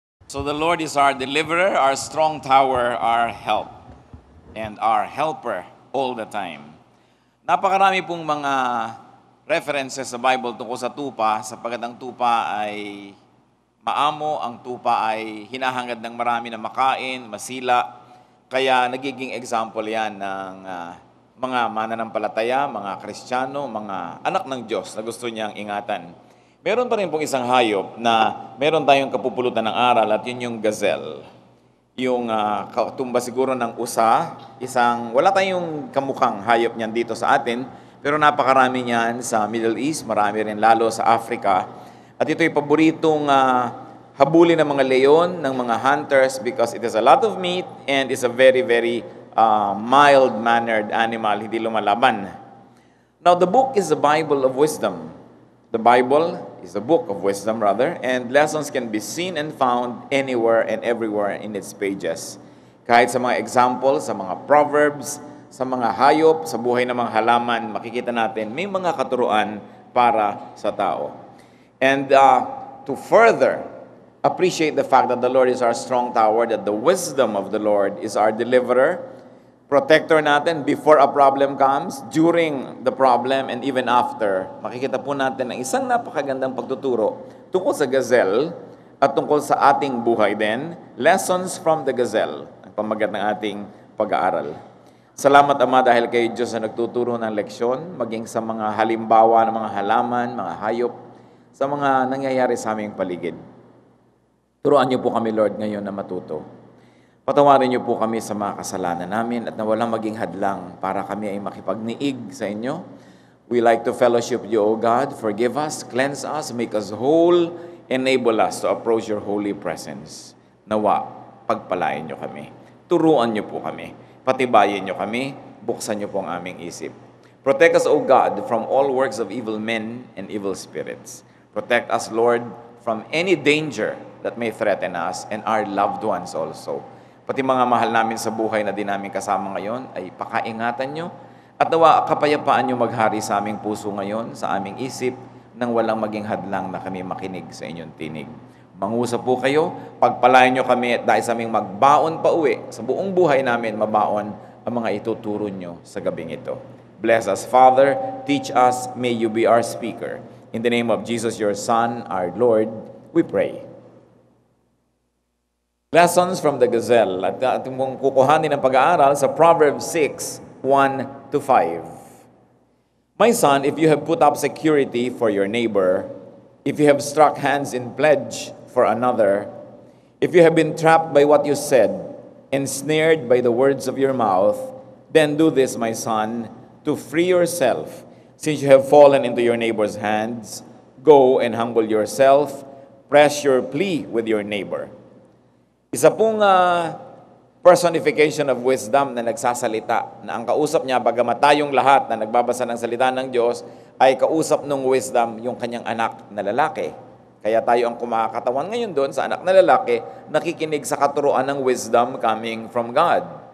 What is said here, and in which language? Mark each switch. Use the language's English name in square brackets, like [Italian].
[English] So the Lord is our deliverer, our strong tower, our help, and our helper all the time. [Filipino] Napakarami pong mga references sa Bible tungkol sa tupa, sapagkat ang tupa ay maamo, ang tupa ay hinahangad ng marami na makain, masila. Kaya nagiging example yan ng mga mananampalataya, mga Kristiyano, mga anak ng Diyos na gusto niyang ingatan. Meron pa rin pong isang hayop na meron tayong kapupulutan ng aral at yun yung gazelle. Yung katumba siguro ng usa, wala tayong kamukhang hayop niyan dito sa atin, pero napakarami niyan sa Middle East, marami rin lalo sa Africa. At ito'y paboritong habulin ng mga [English] leon, ng mga hunters because it has a lot of meat and is a very, very mild-mannered animal, [Filipino] hindi lumalaban. [English] Now, the book is the Bible of wisdom. The Bible is a book of wisdom, rather, and lessons can be seen and found anywhere and everywhere in its pages. [Filipino] Kahit sa mga examples, sa mga proverbs, sa mga hayop, sa buhay ng mga halaman, makikita natin may mga katuruan para sa tao. [English] And to further appreciate the fact that the Lord is our strong tower, that the wisdom of the Lord is our deliverer, protector natin before a problem comes, during the problem, and even after. [Filipino] Makikita po natin ang isang napakagandang pagtuturo tungkol sa gazelle at tungkol sa ating buhay din. [English] Lessons from the gazelle, [Filipino] ang pamagat ng ating pag-aaral. Salamat, Ama, dahil kayo Diyos na nagtuturo ng leksyon, maging sa mga halimbawa ng mga halaman, mga hayop, sa mga nangyayari sa aming paligid. Turuan niyo po kami, Lord, ngayon na matuto. Patawarin niyo po kami sa mga kasalanan namin at na walang maging hadlang para kami ay makipagniig sa inyo. [English] We like to fellowship you, O God. Forgive us, cleanse us, make us whole, enable us to approach your holy presence. [Filipino] Nawa, pagpalain niyo kami. Turuan niyo po kami. Patibayin niyo kami. Buksan niyo po ang aming isip. [English] Protect us, O God, from all works of evil men and evil spirits. Protect us, Lord, from any danger that may threaten us and our loved ones also. [Filipino] Pati mga mahal namin sa buhay na di namin kasama ngayon ay pakaingatan nyo at nawa kapayapaan nyo maghari sa aming puso ngayon, sa aming isip, nang walang maging hadlang na kami makinig sa inyong tinig. Mangusap po kayo, pagpalain nyo kami at dahil sa aming magbaon pa uwi, sa buong buhay namin mabaon ang mga ituturo nyo sa gabing ito. [English] Bless us, Father, teach us, may you be our speaker. In the name of Jesus, your Son, our Lord, we pray. Lessons from the gazelle. [Filipino] At ating mong kukuhanin ng pag-aaral sa Proverbs 6:1-5. [English] My son, if you have put up security for your neighbor, if you have struck hands in pledge for another, if you have been trapped by what you said, ensnared by the words of your mouth, then do this, my son, to free yourself. Since you have fallen into your neighbor's hands, go and humble yourself, press your plea with your neighbor. [Filipino] Isa pong [English] personification of wisdom [Filipino] na nagsasalita, na ang kausap niya, bagamat tayong lahat na nagbabasa ng salita ng Diyos, ay kausap ng wisdom yung kanyang anak na lalaki. Kaya tayo ang kumakatawan ngayon doon sa anak na lalaki, nakikinig sa katuruan ng wisdom [English] coming from God.